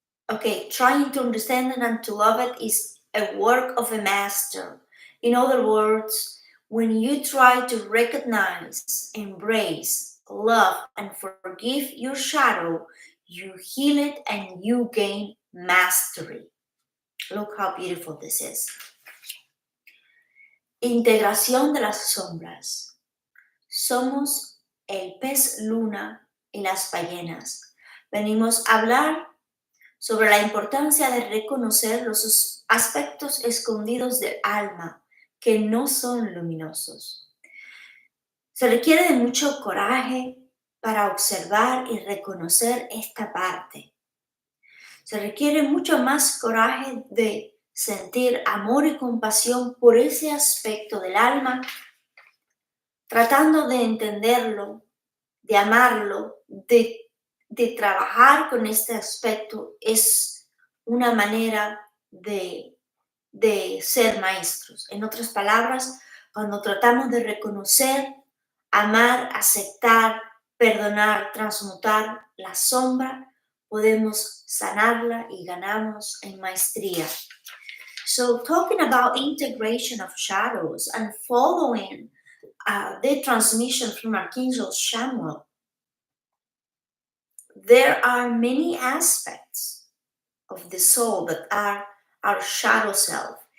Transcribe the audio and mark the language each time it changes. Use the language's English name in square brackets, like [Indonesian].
[English] Okay, trying to understand it and to love it is a work of a master. In other words, when you try to recognize, embrace, love, and forgive your shadow, you heal it and you gain mastery. Look how beautiful this is. [Spanish] Integración de las sombras. Somos el pez luna y las ballenas. Venimos a hablar sobre la importancia de reconocer los aspectos escondidos del alma que no son luminosos. Se requiere de mucho coraje para observar y reconocer esta parte. Se requiere mucho más coraje de sentir amor y compasión por ese aspecto del alma, tratando de entenderlo, de amarlo, de trabajar con este aspecto. Es una manera de ser maestros. En otras palabras, cuando tratamos de reconocer, amar, aceptar, perdonar, transmutar la sombra, podemos sanarla y ganamos en maestría. [English] So talking about integration of shadows and following the transmission from Archangel Chamuel, there are many aspects of the soul that are our shadow self.